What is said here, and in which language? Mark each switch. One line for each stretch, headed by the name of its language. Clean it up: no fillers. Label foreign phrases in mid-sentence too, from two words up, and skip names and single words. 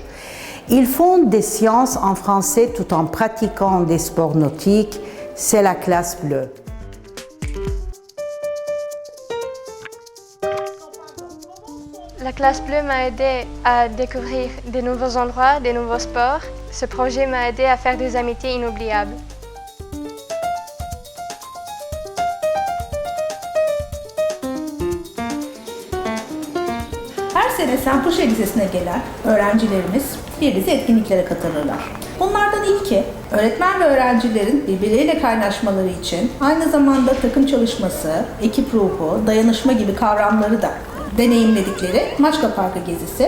French: Ils font des sciences en français tout en pratiquant des sports nautiques, c'est la classe bleue. La classe bleue m'a aidé à découvrir de nouveaux endroits, de nouveaux sports. Ce projet m'a aidé à faire des amitiés inoubliables.
Turkish: Her sene Saint-Puchéry Lisesi'ne gelen öğrencilerimiz bir dizi etkinliklere katılırlar. Bunlardan ilki, öğretmen ve öğrencilerin birbirleriyle kaynaşmaları için aynı zamanda takım çalışması, ekip ruhu, dayanışma gibi kavramları da deneyimledikleri Maçka Parkı gezisi.